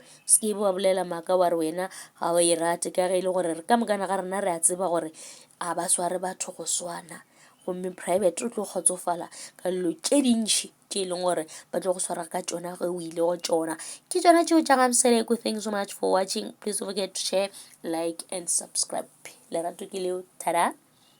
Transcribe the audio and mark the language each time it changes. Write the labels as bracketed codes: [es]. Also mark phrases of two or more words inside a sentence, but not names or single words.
[nso] Se ke ba bolela maaka wa re wena ga o e rate, ka ge e le gore re ka mokana ga rena re a tseba gore a ba sware batho go swana. Gomme private o tlo kgotsofala ka dilo tše dintšhi tše e leng gore ba tlo go swara ka tšona ge o ile go tšona. Ke tšona tšeo tša ga Mseleku. [en] Thanks so much for watching. Please don't forget to share, like and subscribe. [nso] Lerato ke leo. Tada.